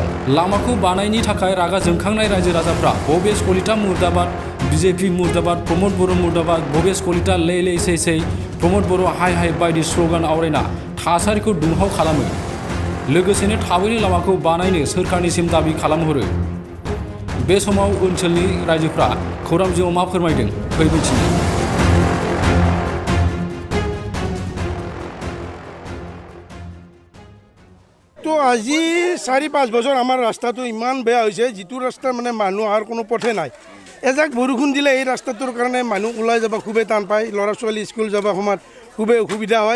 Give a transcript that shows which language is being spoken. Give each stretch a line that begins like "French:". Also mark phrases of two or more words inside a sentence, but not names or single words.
Bodo: लामाखौ बानायनि थाखाय रागा जोंखांनाय रायजो राजाफ्रा भबेश कलिता मुर्दाबाद, बिजेपि मुर्दाबाद, प्रमद बर' मुर्दाबाद, भबेश कलिता लै लै सै सै, प्रमद बर' हाय हाय बायदि स्ल'गान आवरायना थासारिखौ दुंहाव खालामो। लोगोसेनो थाबैनो लामाखौ बानायनो सोरखारनिसिम दाबि खालामहरो। बे समाव ओनसोलनि रायजोफ्रा खौरां बिजोङाव मा फोरमायदों फै मिथिनो।
Assamese: তো আজি 4-5 বছৰ আমাৰ ৰাস্তাটো ইমান বেয়া হৈছে, যিটো ৰাস্তা মানে মানুহ অহাৰ কোনো পথে নাই। এজাক বৰষুণ দিলে এই ৰাস্তাটোৰ কাৰণে মানুহ ওলাই যাব খুবেই টান পায়, ল'ৰা ছোৱালী স্কুল যাব সময়ত খুবেই অসুবিধা হয়।